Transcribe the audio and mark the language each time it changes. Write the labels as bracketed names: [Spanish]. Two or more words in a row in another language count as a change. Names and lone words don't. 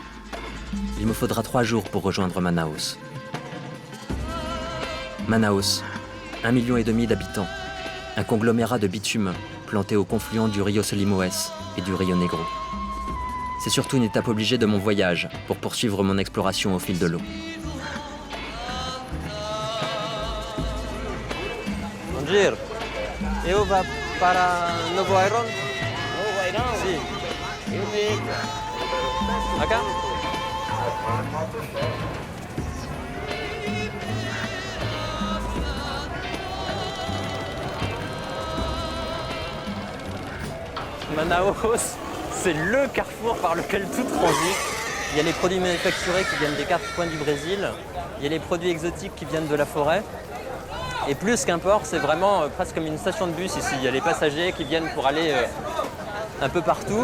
[French] Il me faudra 3 jours pour rejoindre Manaus. Manaus, 1,5 million d'habitants, un conglomérat de bitume planté au confluent du Rio Solimões et du Rio Negro. C'est surtout une étape obligée de mon voyage pour poursuivre mon exploration au fil de l'eau. [Portuguese] Bom dia. Eu vou para Novo Iron. Novo Airão? Sim. Eu vejo. Acá? [French] Manaus, c'est le carrefour par lequel tout transite. Il y a les produits manufacturés qui viennent des 4 coins du Brésil. Il y a les produits exotiques qui viennent de la forêt. Et plus qu'un port, c'est vraiment presque comme une station de bus ici. Il y a les passagers qui viennent pour aller un peu partout.